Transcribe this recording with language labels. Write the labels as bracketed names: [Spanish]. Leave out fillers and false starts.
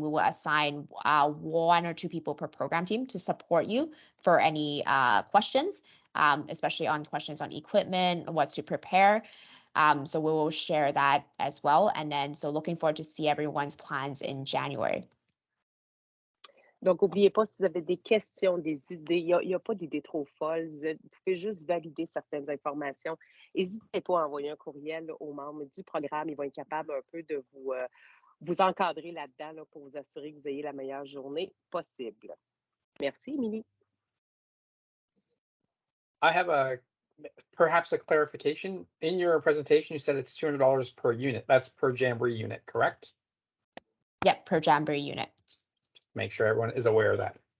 [English] We will assign 1 or 2 people per program team to support you for any questions, especially on questions on equipment, what to prepare. So we will share that as well. And then, so looking forward to see everyone's plans in January. [French] Donc, n'oubliez pas, si vous avez des questions, des idées, il n'y a pas d'idées trop folles. Vous pouvez juste valider certaines informations. N'hésitez pas à envoyer un courriel aux membres du programme. Ils vont être capables un peu de vous encadrer là-dedans là, pour vous assurer que vous ayez la meilleure journée possible. Merci, Émilie. [English] I have perhaps a clarification. In your presentation, you said it's $200 per unit. That's per Jamboree unit, correct? Yep, per Jamboree unit. Make sure everyone is aware of that.